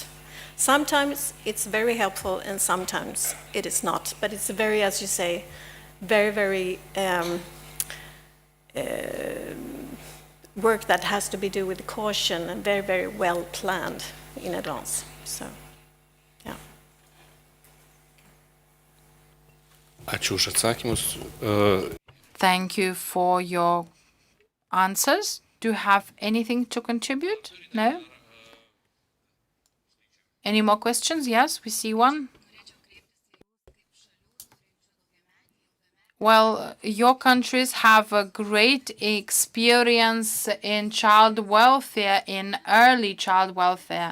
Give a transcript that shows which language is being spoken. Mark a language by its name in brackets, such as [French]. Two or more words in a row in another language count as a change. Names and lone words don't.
[English] Sometimes it's very helpful and sometimes it is not, but it's a very, as you say, very, very work that has to be done with caution and very, very well planned in advance. So, yeah. [Lithuanian] Ačiū už atsakymus. [English] Thank you for your answers. Do you have anything to contribute? No? Any more questions? Yes, we see one. Well, your countries have a great experience in child welfare, in early child welfare.